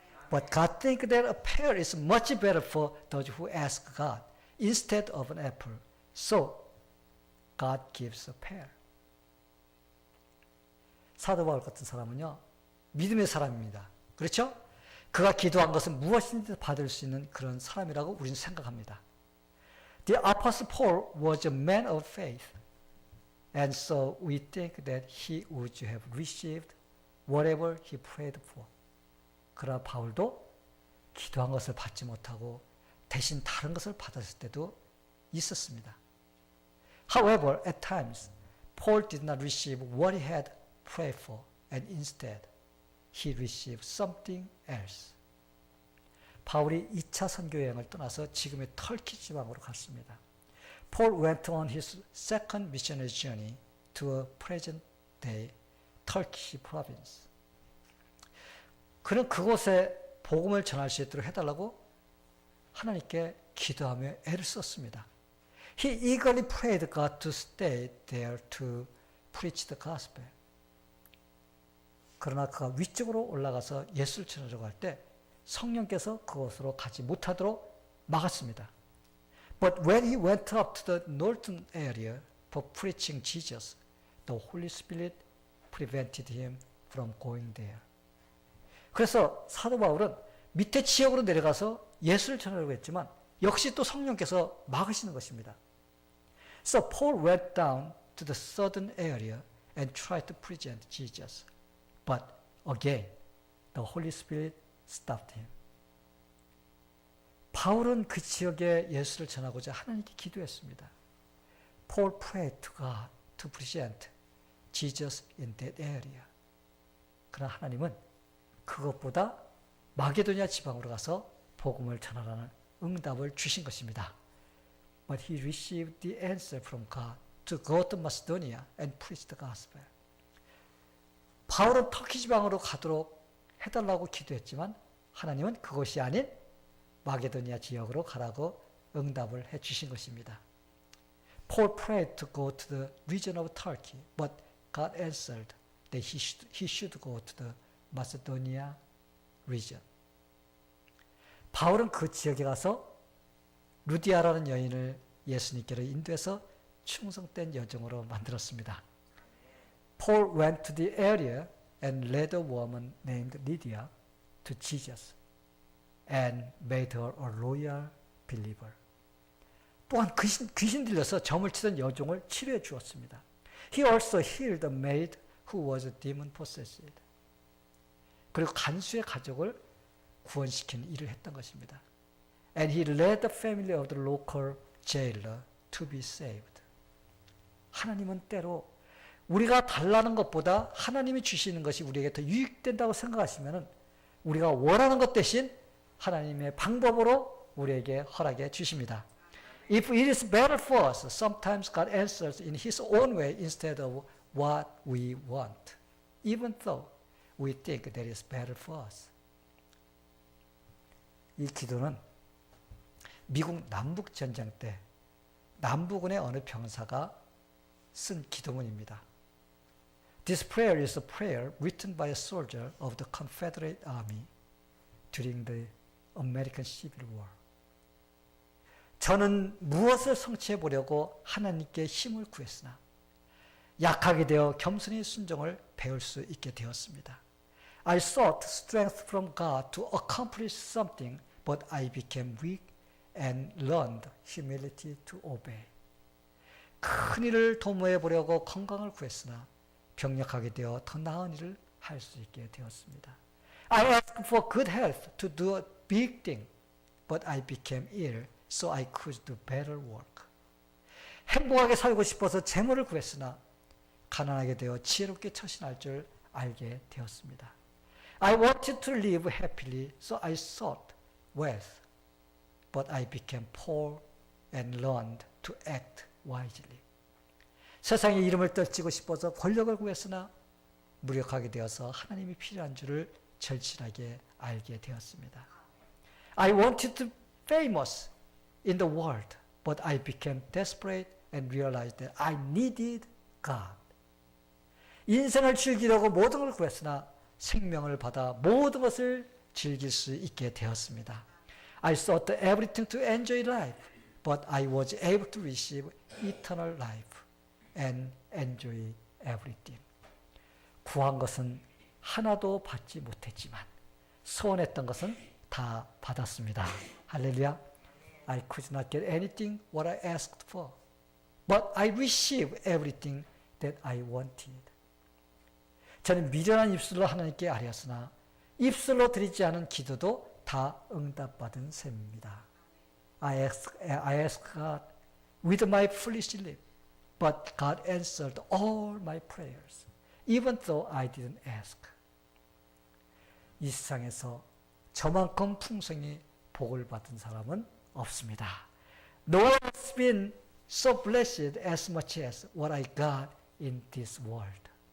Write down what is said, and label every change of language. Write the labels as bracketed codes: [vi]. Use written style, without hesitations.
[en] But God thinks that a pear is much better for those who ask God instead of an apple. So God gives a pear. [ko] 사도 바울 같은 사람은요, 믿음의 사람입니다. 그렇죠? 그가 기도한 것은 무엇인지 받을 수 있는 그런 사람이라고 우리는 생각합니다. [en] The Apostle Paul was a man of faith, and so we think that he would have received whatever he prayed for. [ko] 그러나 바울도 기도한 것을 받지 못하고 대신 다른 것을 받았을 때도 있었습니다. [en] However, at times, Paul did not receive what he had prayed for, and instead, he received something else. [ko] 바울이 2차 선교 여행을 떠나서 지금의 터키 지방으로 갔습니다. [en] Paul went on his second missionary journey to a present-day Turkish province. [ko] 그는 그곳에 복음을 전할 수 있도록 해달라고 하나님께 기도하며 애를 썼습니다. [en] He eagerly prayed God to stay there to preach the gospel. [ko] 그러나 그가 위쪽으로 올라가서 예수를 전하려고 할 때 성령께서 그곳으로 가지 못하도록 막았습니다. [en] But when he went up to the northern area for preaching Jesus, the Holy Spirit prevented him from going there. [ko] 그래서 사도 바울은 밑에 지역으로 내려가서 예수를 전하려고 했지만 역시 또 성령께서 막으시는 것입니다. [en] So Paul went down to the southern area and tried to present Jesus. But again, the Holy Spirit stopped him. [ko] 바울은 그 지역에 예수를 전하고자 하나님께 기도했습니다. [en] Paul prayed to God to present Jesus in that area. [ko] 그러나 하나님은 그것보다 마게도냐 지방으로 가서 복음을 전하라는 응답을 주신 것입니다. [en] But he received the answer from God to go to Macedonia and preach the gospel. [ko] 바울은 터키 지방으로 가도록 해달라고 기도했지만 하나님은 그것이 아닌 마게도니아 지역으로 가라고 응답을 해주신 것입니다. [en] Paul prayed to go to the region of Turkey, but God answered that he should go to the Macedonia region. [ko] 바울은 그 지역에 가서 루디아라는 여인을 예수님께로 인도해서 충성된 여종으로 만들었습니다. [en] Paul went to the area and led a woman named Lydia to Jesus and made her a loyal believer. [ko] 또한 귀신 들려서 점을 치던 여종을 치료해 주었습니다. [en] He also healed a maid who was demon possessed. [ko] 그리고 간수의 가족을 구원시키는 일을 했던 것입니다. [en] And he led the family of the local jailer to be saved. [ko] 하나님은 때로 우리가 달라는 것보다 하나님이 주시는 것이 우리에게 더 유익된다고 생각하시면 우리가 원하는 것 대신 하나님의 방법으로 우리에게 허락해 주십니다. [en] If it is better for us, sometimes God answers in His own way instead of what we want, even though we think that is better for us. [ko] 이 기도는 미국 남북전쟁 때 남부군의 어느 병사가 쓴 기도문입니다. [en] This prayer is a prayer written by a soldier of the Confederate Army during the American Civil War. [ko] 저는 무엇을 성취해 보려고 하나님께 힘을 구했으나 약하게 되어 겸손히 순종을 배울 수 있게 되었습니다. [en] I sought strength from God to accomplish something, but I became weak and learned humility to obey. [ko] 큰 일을 도모해 보려고 건강을 구했으나 병력하게 되어 더 나은 일을 할 수 있게 되었습니다. [en] I asked for good health to do a big thing, but I became ill so I could do better work. [ko] 행복하게 살고 싶어서 재물을 구했으나 가난하게 되어 지혜롭게 처신할 줄 알게 되었습니다. [en] I wanted to live happily, so I sought wealth, but I became poor and learned to act wisely. [ko] 세상의 이름을 떨치고 싶어서 권력을 구했으나 무력하게 되어서 하나님이 필요한 줄을 절실하게 알게 되었습니다. [en] I wanted to be famous in the world, but I became desperate and realized that I needed God. [ko] 인생을 즐기려고 모든 걸 구했으나 생명을 받아 모든 것을 즐길 수 있게 되었습니다. [en] I sought everything to enjoy life, but I was able to receive eternal life and enjoy everything. [ko] 구한 것은 하나도 받지 못했지만 소원했던 것은 다 받았습니다. 할렐루야. [en] I could not get anything what I asked for, but I received everything that I wanted. [ko] 저는 미련한 입술로 하나님께 아뢰었으나 입술로 드리지 않은 기도도 다 응답받은 셈입니다. [en] I asked God with my foolish lip, but God answered all my prayers, even though I didn't ask. [ko] 이 세상에서 저만큼 풍성히 복을 받은 사람은 없습니다. [en] No one has been so blessed as much as what I got in this world.